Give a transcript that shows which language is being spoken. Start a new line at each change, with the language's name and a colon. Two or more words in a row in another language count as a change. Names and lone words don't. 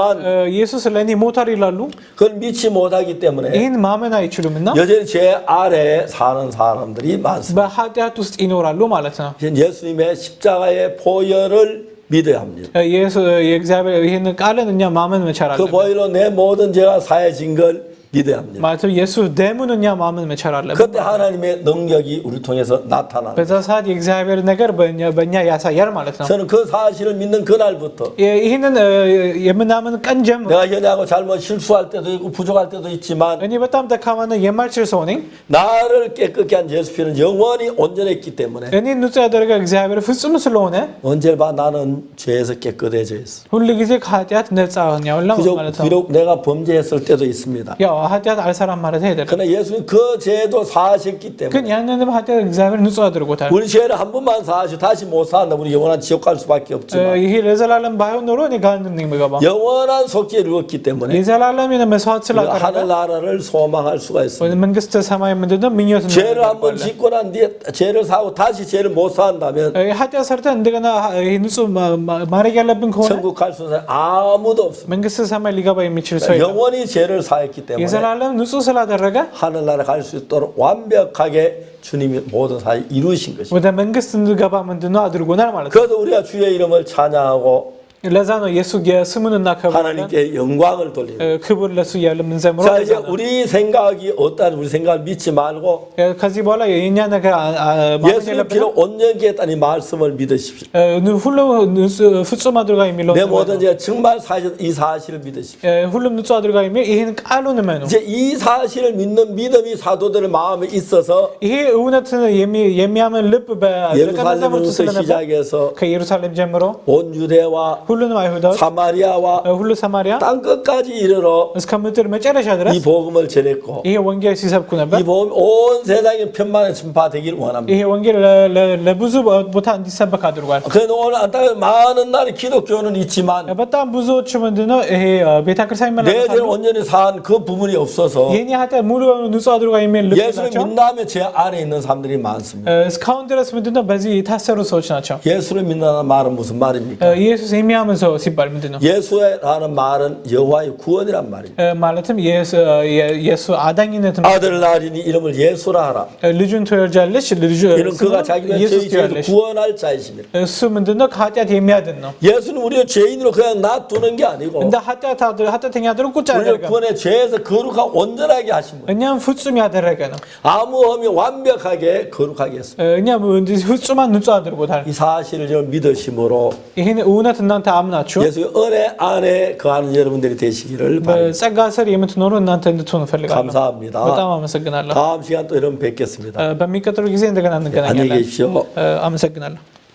Amharic: ኢየሱስ ለእኔ ሞቷል ይላሉ።
Korean: 그걸 믿지 못하기 때문에
Amharic: ይህን ማመን አይችሉምና
Korean: 여전히 죄 아래에 사는 사람들이 많습니다.
Amharic: በኃጢአት ውስጥ ይኖራሉ ማለት ነው።
Korean: 예수님의 십자가의 보혈을 믿어야 합니다.
Amharic: የእግዚአብሔር ይህን ቃልን እኛ ማመን መቻል
Korean: 그
Amharic: አለብን።
Korean: 보혈로 내 모든 죄가 사해진 걸 믿어야 합니다.
Amharic: ማለትም ኢየሱስ ደሙን እኛ ማመን መቻል አለብን።
Korean: 그때 하나님의 능력이 우리 통해서 나타나는
Amharic: በዛ ሰዓት የእግዚአብሔር ነገር በእኛ ያሳያል ማለት ነው።
Korean: 저는 그 사실을 믿는 그날부터
Amharic: ይህንን የምናምን ቀን ጀምሮ
Korean: 내가 현야하고 잘못 실수할 때도 있고 부족할 때도 있지만
Amharic: እኔ በጣም ደካማና የማልችል ሰው ነኝ።
Korean: 나를 깨끗게 한 예수 피는 영원히 온전했기 때문에
Amharic: እኔ ንጹህ ያደረገ እግዚአብሔር ፍጹም ስለሆነ
Korean: 언제 봐 나는 죄에서 깨끗해져 있어.
Amharic: ሁሉ ጊዜ ከኃጢአት ነፃ ሆኛለሁ ማለት ነው።
Korean: 비록 내가 범죄했을 때도 있습니다.
Amharic: ያው ኃጢአት አልሰራም ማለት አይደለም።
Korean: 그러나 예수님 그 죄도 사하셨기
Amharic: ግን
Korean: 때문에
Amharic: ያንንም ኃጢአት እግዚአብሔር ንጹህ 아ድርጎታል።
Korean: 우리 죄를 한 번만 사하시고 다시 못 사한다. 우리 영원한 지옥 갈 수밖에 없지만
Amharic: ይሄ ለዘላለም ባይሆን ኖሮ እኔ ገሃነም ነኝ የምገባው።
Korean: 영원한 속죄를 이뤘기 때문에
Amharic: የዘላለም መስዋዕት
Korean: 우리가
Amharic: ስላቀረበ
Korean: 하늘 나라를 소망할 수가 있습니다.
Amharic: መንግስተ ሰማይ ምንድነው ምኞት ነው።
Korean: 죄를 한 번 짓고 난 뒤에 죄를 사고 다시 죄를 못 사한다면
Amharic: ኃጢአት ሰርተን እንደገና ይሄ ንጹህ ማድረግ ያለብን ከሆነ
Korean: 천국 갈 수 있는 사람 아무도 없습니다.
Amharic: መንግስተ ሰማይ ሊገባ የሚችል ሰው የለም።
Korean: 영원히 죄를 사했기 때문에
Amharic: የዘላለም ንጹህ ስላደረገ
Korean: 하늘나라 갈 수 있도록 완벽하게 주님이 모든 사실 이루신 것입니다.
Amharic: ወደ መንግስት እንድገባ ምንድነው አድርጎናል ማለት ነው።
Korean: 그래서 우리가 주의 이름을 찬양하고
Amharic: ለዛ ነው ኢየሱስ የስሙን እናከብራለን።
Korean: 하나님께 영광을 돌리는.
Amharic: ክብር ለሱ እያለ የምንዘምረው።
Korean: 자 이제 우리 생각이 어떤 우리 생각을 믿지 말고
Amharic: ከዚህ በኋላ የኛ ነገር
Korean: 예수님 피로 온전케 했다는 이 말씀을 믿으십시오.
Amharic: ሁሉ ፍጹም አድርጋ የሚለው
Korean: 내 모든 죄 정말 사실 이 사실을 믿으십시오.
Amharic: ሁሉም ንጹህ አድርጋ የሚል ይሄን ቃሉን እመኑ።
Korean: 이제 이 사실을 믿는 믿음이 사도들의 마음에 있어서
Amharic: ይሄ እውነት የሚያምን ልብ
Korean: 예루살렘부터 시작해서
Amharic: ከኢየሩሳሌም ጀምሮ
Korean: 온 유대와
Amharic: ሁሉንም አይሁዳዎች
Korean: 사마리아와
Amharic: ሁሉ ሰማርያ
Korean: 땅 끝까지 이르러
Amharic: እስከ ምድር መጨረሻ ድረስ
Korean: 이 복음을 전했고
Amharic: ይሄ ወንጌል ሲሰብኩ ነበር።
Korean: 이 복음 온 세상에 편만에 전파되길 원합니다.
Amharic: ይሄ ወንጌል ለብዙ ቦታ እንዲሰበክ አድርጓል።
Korean: 그래서 오늘 안타깝게 많은 나라 기독교는 있지만
Amharic: በጣም ብዙዎች ምንድነው ይሄ ቤተክርስቲያን
Korean: 내 죄를
Amharic: ይመላለሳሉ።
Korean: 온전히 산 그 부분이 없어서
Amharic: የኔ ኃጢአት ሙሉ በሙሉ ንጹህ አድርጋ የሚል ልብ
Korean: 예수를
Amharic: ናቸው።
Korean: 믿나면 제 안에 있는 사람들이 많습니다.
Amharic: እስካሁን ድረስ ምንድነው በዚህ የታሰሩ ሰዎች ናቸው።
Korean: 예수를 믿는다는 말은 무슨 말입니까?
Amharic: ኢየሱስ የሚያምን ሰው ሲባል ምንድነው?
Korean: 예수라는 말은 여호와의 구원이란 말입니다.
Amharic: ማለትም የኢየሱስ አዳኝነት ነው።
Korean: 아들 낳으리니 이름을 예수라 하라.
Amharic: ልጁን ትወልጃለሽ
Korean: 이는 그가 자기가
Amharic: ኢየሱስ
Korean: 저희 죄를
Amharic: ትወልጃለሽ።
Korean: 구원할 자이십니다.
Amharic: እሱ ምንድነው ከኃጢአት የሚያድን ነው።
Korean: 예수는 우리를 죄인으로 그냥 놔두는 게 아니고
Amharic: እንደ ኃጢአተኛ አድርጎ ቁጭ
Korean: 우리를
Amharic: ያደርጋል።
Korean: 구원해 죄에서 거룩하고 온전하게 하신 거예요.
Amharic: እኛም ፍጹም ያደረገ ነው።
Korean: 아무 험이 완벽하게 거룩하게 했어요.
Amharic: እኛም እንደዚህ ፍጹማን ንጹህ አድርጎታል።
Korean: 이 사실을 좀 믿으심으로
Amharic: ይህን እውነት እናንተ አምናችሁ
Korean: 예수의 은혜 안에 거하는 여러분들이 되시기를 바랍니다.
Amharic: በጸጋ ስር የምትኖሩ እናንተ እንድትሆኑ እፈልጋለሁ።
Korean: 감사합니다.
Amharic: በጣም አመሰግናለሁ።
Korean: 다음 시간 또 여러분 뵙겠습니다.
Amharic: በሚቀጥለው ጊዜ እንደገና
Korean: 안녕히
Amharic: እንገናኛለን።
Korean: 계십시오.
Amharic: አመሰግናለሁ።